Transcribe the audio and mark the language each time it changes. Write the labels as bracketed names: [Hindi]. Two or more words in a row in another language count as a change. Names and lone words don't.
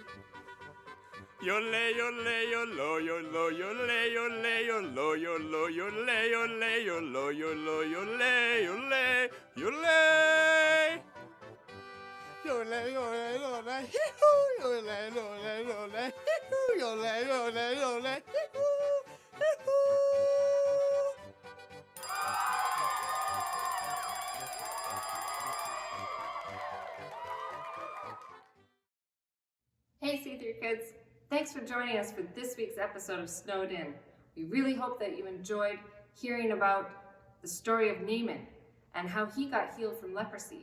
[English] Yole, yole, yolo, yolo, yole, yole, yolo, yolo, yole, yole, yolo, yolo, yole, yole, yole. Yole, yole, yole, hee-hoo, yole, yole, yole, hee-hoo, yole, yole, yole, hee-hoo, hee-hoo. Hey C3 kids, thanks for joining us for this week's episode of Snowed In. We really hope that you enjoyed hearing about the story of Naaman and how he got healed from leprosy.